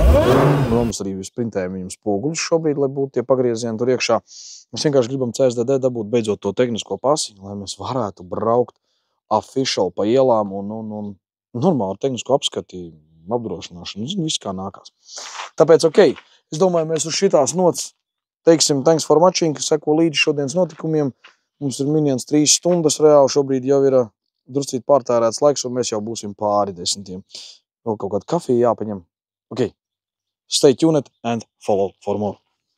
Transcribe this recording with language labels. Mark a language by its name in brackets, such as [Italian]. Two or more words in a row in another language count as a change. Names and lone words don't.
[Latvian] Mums arī sprintējam viņam spoguļus šobrīd, lai būtu tie pagriezieni tur iekšā. Mēs vienkārši gribam CSDD dabūt beidzot to tehnisko pasi, lai mēs varētu braukt official pa ielām un normāli ar tehnisko apskati, apdrošināšanu. Zinu, viss kā nākās. Tāpēc, ok, es domāju, mēs uz šitās nots teiksim, [English] thanks for watching, [Latvian] seko līdzi šodienas notikumiem. Mums ir miniens 3 stundas reāli, šobrīd jau ir druscīt pārtērēts laiks, un mēs jau būsim pāri 10. Vēl kaut kādu kafiju jāpaņem. [English] Ok, stay tuned and follow for more.